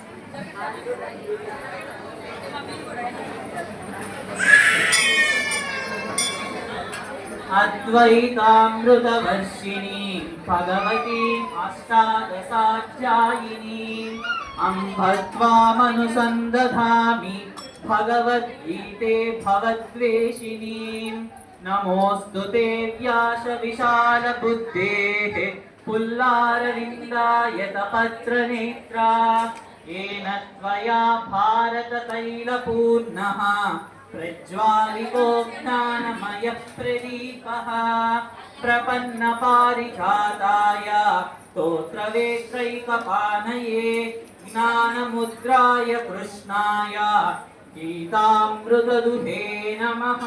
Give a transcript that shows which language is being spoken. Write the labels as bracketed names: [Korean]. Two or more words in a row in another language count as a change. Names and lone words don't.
[Sanskrit] అద్వైతామృతవర్షిణి భగవతి అష్టాదశాధ్యాయిని అంబత్వామనుసందధామి భగవద్గీతే భవద్వేషిణి. నమోऽस्तुते వ్యాస విశాల బుద్ధేః పుల్లారవిందాయత పత్రనేత్రా. येन त्वया भारततैलपूर्णः प्रज्वालितो ज्ञानमयः प्रदीपः. प्रपन्नपारिजाताय स्तोत्रवेत्रैकपाणये ज्ञानमुद्राय कृष्णाय गीतामृतदुहे नमः.